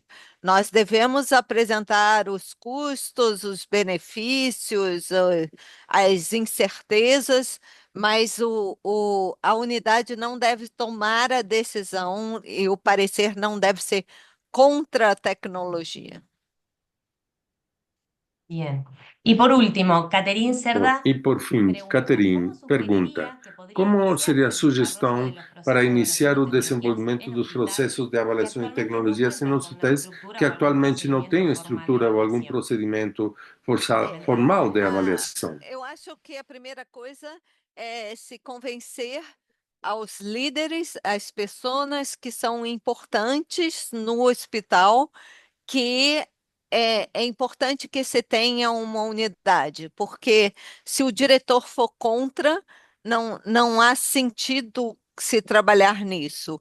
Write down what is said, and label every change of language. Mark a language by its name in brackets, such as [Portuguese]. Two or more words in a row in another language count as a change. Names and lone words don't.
[Portuguese] Nós devemos apresentar os custos, os benefícios, as incertezas, mas a unidade não deve tomar a decisão e o parecer não deve ser contra a tecnologia. [Spanish] Bien. Y por último, Caterín [Portuguese] Bom, [Spanish] Cerda [Portuguese] e por fim, [Spanish] pregunta, [Portuguese] Catherine [Spanish] ¿cómo [Portuguese] pergunta: [Spanish] sugeriría que podría [Portuguese] como [Spanish] iniciar [Portuguese] seria a [Spanish] el desarrollo [Portuguese] sugestão [Spanish] de los [Portuguese] para [Spanish] procesos de [Portuguese] iniciar o [Spanish] evaluación de [Portuguese] desenvolvimento [Spanish] tecnologías en [Portuguese] dos [Spanish] hospitales [Portuguese] processos de [Spanish] que [Portuguese] avaliação de [Spanish] actualmente no [Portuguese] tecnologias em [Spanish] cuentan con una [Portuguese] hospitais [Spanish] estructura [Portuguese] que [Spanish] o algún [Portuguese] atualmente não têm [Spanish] procedimiento formal de [Portuguese] estrutura ou algum [Spanish] evaluación? [Portuguese] procedimento [Spanish] Excelente. [Portuguese] formal de avaliação? Eu acho que a primeira coisa é se convencer aos líderes, às pessoas que são importantes no hospital, que é importante que se tenha uma unidade, porque se o diretor for contra, não há sentido se trabalhar nisso.